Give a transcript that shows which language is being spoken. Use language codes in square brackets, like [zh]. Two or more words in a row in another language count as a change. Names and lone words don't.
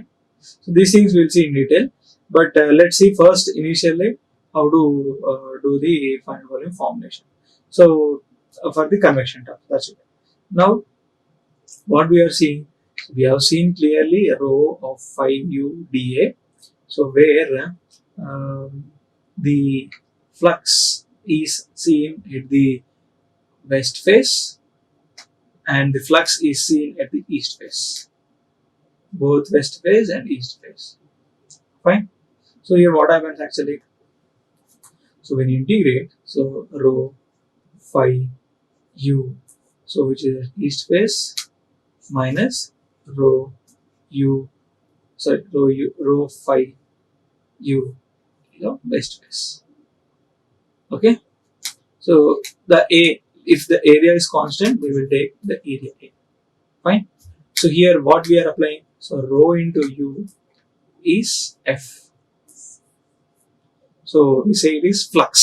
[en] So these things we'll see in detail. But let's see first initially how to do the finite volume formulation. So for the convection term, that's it. Now what we are seeing, we have seen clearly a row of phi u dA. So where the flux is seen at the west face and the flux is seen at the east face, both west face and east face. Fine. So here what happens actually? So when you integrate, so rho phi u so which is at east face minus rho u, sorry, rho phi u, west face. Okay, so the a, if the area is constant, we will take the area a. Fine. So here what we are applying, so rho into u is f. So we say it is flux.